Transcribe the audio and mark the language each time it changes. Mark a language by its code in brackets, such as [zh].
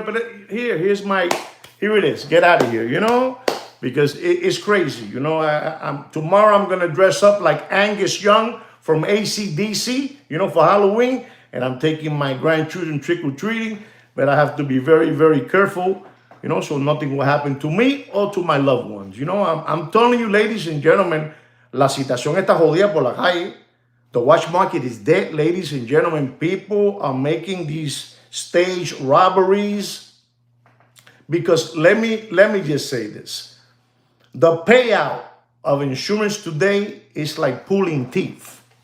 [en] But here it is. Get out of here, because it's crazy. Tomorrow I'm going to dress up like Angus Young from AC/DC, for Halloween. And I'm taking my grandchildren trick-or-treating. But I have to be very, very careful, so nothing will happen to me or to my loved ones. I'm telling you, ladies and gentlemen, [es] la situación está jodida por la calle. [en] The watch market is dead, ladies and gentlemen. People are making these stage robberies because let me just say this. The payout of insurance today is like pulling teeth.